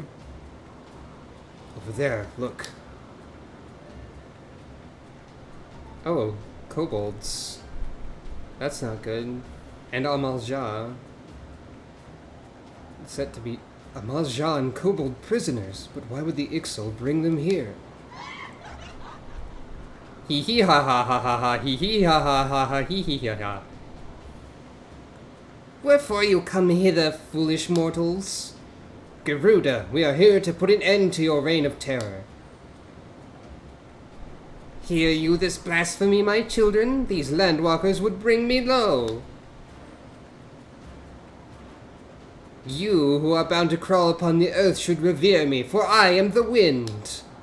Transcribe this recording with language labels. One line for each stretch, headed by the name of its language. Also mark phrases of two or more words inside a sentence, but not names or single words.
English: Over there, look. Oh, kobolds. That's not good. And Amalja. It's set to be Amalja and kobold prisoners, but why would the Ixal bring them here? Hee hee ha ha ha ha ha hee hee ha ha ha ha hee hee ha ha. Wherefore you come hither, foolish mortals? Garuda, we are here to put an end to your reign of terror. Hear you this blasphemy, my children? These landwalkers would bring me low. You, who are bound to crawl upon the earth, should revere me, for I am the wind.